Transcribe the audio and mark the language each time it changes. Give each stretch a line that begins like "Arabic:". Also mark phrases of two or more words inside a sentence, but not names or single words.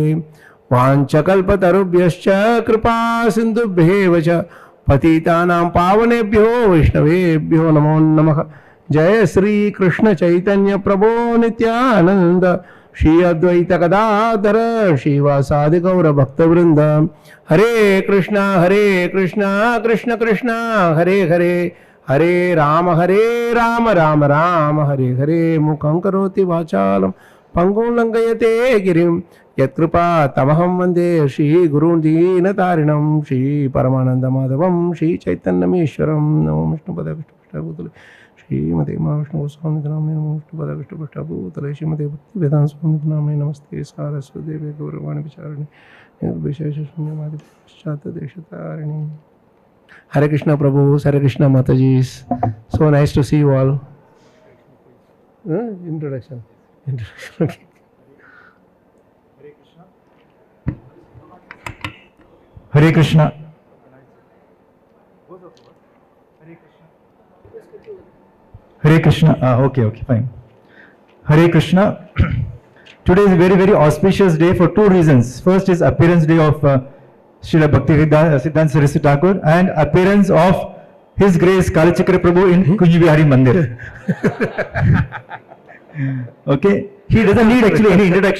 Sanskrit: वाञ्छकल्पतरुभ्यश्च कृपा सिन्धुभ्येव च पतितानां पावनेभ्यो वैष्णवेभ्यो नमो नमः।
Bangla: জয় শ্রী কৃষ্ণ চৈতন্য প্রভো নিত্যানন্দ শ্রী অদ্বৈত গদাধর শ্রীবাসাদি গৌর ভক্তবৃন্দ।
Sanskrit: हरे कृष्णा कृष्ण कृष्ण हरे हरे, हरे राम राम राम हरे हरे। मुखं करोति वाचालं पंगुं लंघयते गिरिं यत्कृपा तमहं वन्दे श्रीगुरून् दीनतारिणं। श्री परमानन्दमाधवं श्री चैतन्यमीश्वरं। नमो विष्णुपदाय विष्णुपृष्ठाभूतले श्रीमते महाविष्णुगोस्वामी नामे नमो विष्णुपदाय विष्णुपृष्ठाभूतले श्रीमते भक्तिवेदांत स्वामी नामे नमस्ते सारस्वती देवी गौरवाणी विचारिणी विशेष शून्यवादी पश्चात देशतारिणी। हरे कृष्ण
English: Prabhu,
Sanskrit: हरे कृष्ण
English: Mataji. So nice to see you all. Introduction. Okay.
Sanskrit: हरे कृष्ण. हरे कृष्ण.
English: Okay, fine.
Sanskrit: हरे कृष्ण.
English: Today is a very, very auspicious day for two reasons. First is appearance day of Srila Bhakti Siddhanta Saraswati Thakur and appearance of His Grace Kalachakra Prabhu in Kunj Bihari Mandir. Okay, he doesn't need actually any introduction.